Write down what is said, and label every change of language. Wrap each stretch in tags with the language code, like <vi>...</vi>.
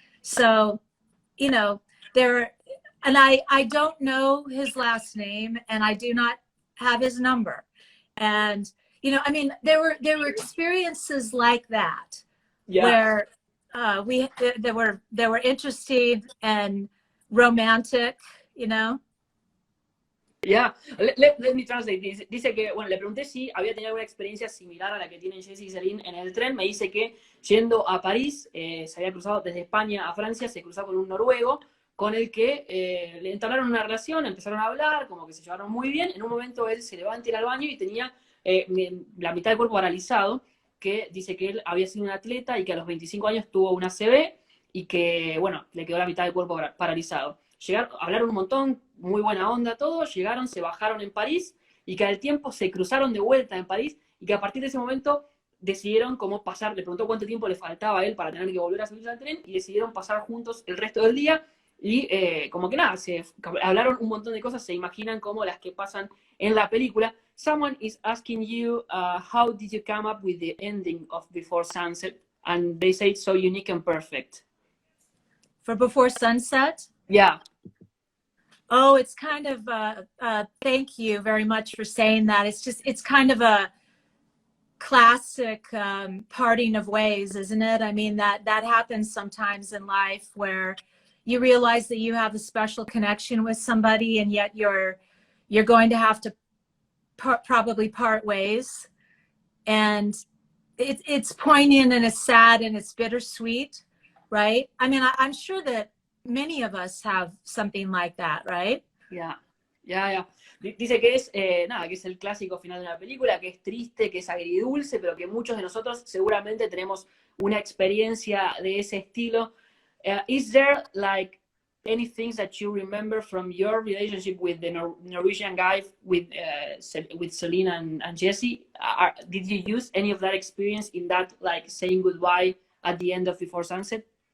<en>So, and I don't know his last name, and I do not have his number. And, there were experiences like that, where they were interesting and romantic, Yeah, let me translate.</en> <es>Dice que, bueno, le pregunté si había tenido alguna experiencia similar a la que tienen Jessie y Celine en el tren. Me dice que yendo a París, se había cruzado desde España a Francia, se cruzó con un noruego con el que le entablaron una relación, empezaron a hablar, como que se llevaron muy bien. En un momento él se levanta a ir al baño y tenía la mitad del cuerpo paralizado, que dice que él había sido un atleta y que a los 25 años tuvo una ACV y que, bueno, le quedó la mitad del cuerpo paralizado. Hablaron un montón, muy buena onda todo, llegaron, se bajaron en París y que al tiempo se cruzaron de vuelta en París y que a partir de ese momento decidieron cómo pasar, le preguntó cuánto tiempo le faltaba a él para tener que volver a subirse al tren y decidieron pasar juntos el resto del día y como que nada, hablaron un montón de cosas, se imaginan como las que pasan en la película.</es> <en>Someone is asking you, how did you come up with the ending of Before Sunset? And they say it's so unique and perfect. For Before Sunset? Yeah. Oh, it's kind of, thank you very much for saying that. It's kind of a classic parting of ways, isn't it? I mean, that happens sometimes in life where you realize that you have a special connection with somebody and yet you're going to have to probably part ways. And it's poignant and it's sad and it's bittersweet, right? I mean, I'm sure that many of us have something like that, right? Yeah.</en> <es>Dice que es, nada, que es el clásico final de una película, que es triste, que es agridulce, pero que muchos de nosotros seguramente tenemos una experiencia de ese estilo.</es> <en>Is there like any things that you remember from your relationship with the Norwegian guy, with Selena and Jesse? Did you use any of that experience in that, like saying goodbye at the end of Before Sunset?</en>